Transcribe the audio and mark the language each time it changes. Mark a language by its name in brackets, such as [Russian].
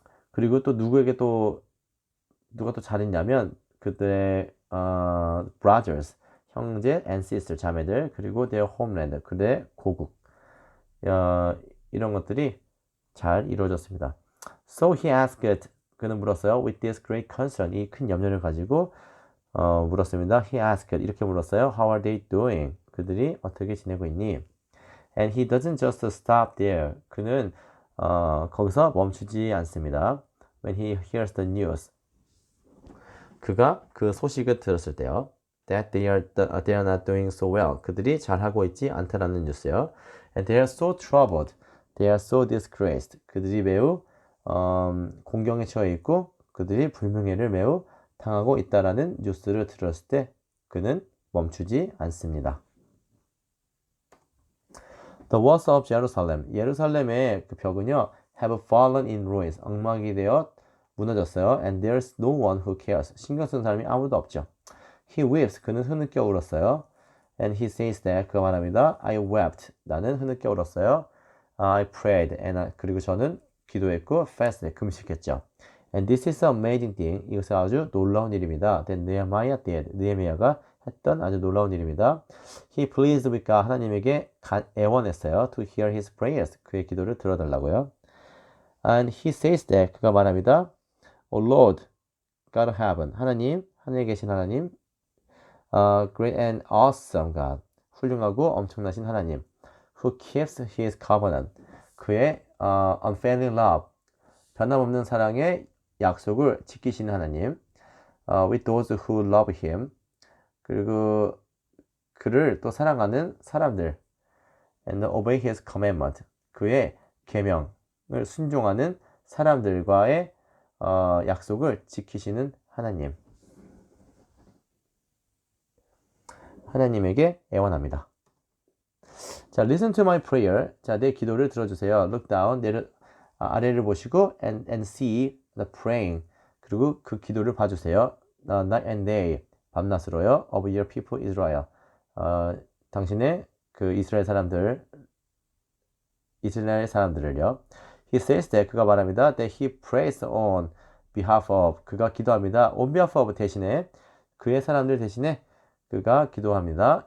[Korean] 그리고 또 누가 또 잘했냐면 그들의 brothers 형제 and sister 자매들 그리고 [English] their homeland [Korean] 그들의 고국 이런 것들이 잘 이루어졌습니다. [English] So he asked [Korean] 그는 물었어요. [English] With this great concern [Korean] 이 큰 염려를 가지고 물었습니다. [English] He asked [Korean] 이렇게 물었어요. [English] How are they doing? [Korean] 그들이 어떻게 지내고 있니? [English] And he doesn't just stop there. [Korean] 그는 거기서 멈추지 않습니다. [English] When he hears the news. [Korean] 그가 그 소식을 들었을 때요. [English] That they are not doing so well. [Korean] 그들이 잘하고 있지 않다라는 뉴스요. [English] And they are so troubled. They are so disgraced. [Korean] 그들이 매우 공경에 처해 있고 그들이 불명예를 매우 당하고 있다라는 뉴스를 들었을 때 그는 멈추지 않습니다. [English] The walls of Jerusalem. [Korean] 예루살렘의 그 벽은요, [English] have fallen in ruins. [Korean] 엉망이 되어 무너졌어요. [English] And there's no one who cares. [Korean] 신경 쓰는 사람이 아무도 없죠. [English] He weeps. [Korean] 그는 흐느껴 울었어요. [English] And he says that. [Korean] 그가 말합니다. [English] I wept. [Korean] 나는 흐느껴 울었어요. [English] I prayed. [Korean] And 그리고 저는 기도했고 fasted. 금식했죠. [English] And this is an amazing thing. [Korean] 이것은 아주 놀라운 일입니다. [English] That Nehemiah did. [Korean] 느헤미야가 했던 아주 놀라운 일입니다. [English] He pleased with God. [Korean] 하나님에게 애원했어요. [English] To hear his prayers. [Korean] 그의 기도를 들어달라고요. [English] And he says that. [Korean] 그가 말합니다. [English] Oh Lord, God of heaven. [Korean] 하나님, 하늘에 계신 하나님. [English] Great and awesome God. [Korean] 훌륭하고 엄청나신 하나님. [English] Who keeps his covenant. 그의 unfailing love. [Korean] 변함없는 사랑의 약속을 지키시는 하나님. [English] With those who love him. [Korean] 그리고 그를 또 사랑하는 사람들. [English] And obey his commandment. [Korean] 그의 계명을 순종하는 사람들과의 약속을 지키시는 하나님. 하나님에게 애원합니다. [English] 자, listen to my prayer. [Korean] 자, 내 기도를 들어주세요. [English] Look down. [Korean] 아래를 보시고 [English] and see the praying. [Korean] 그리고 그 기도를 봐주세요. [English] Night and day. [Korean] 밤낮으로요. [English] Of your people Israel. [Korean] 당신의 그 이스라엘 사람들을요. [English] He says that. [Korean] 그가 말합니다. [English] That he prays on behalf of. [Korean] 그가 기도합니다. [English] On behalf of [Korean] 대신에 그의 사람들 대신에 그가 기도합니다.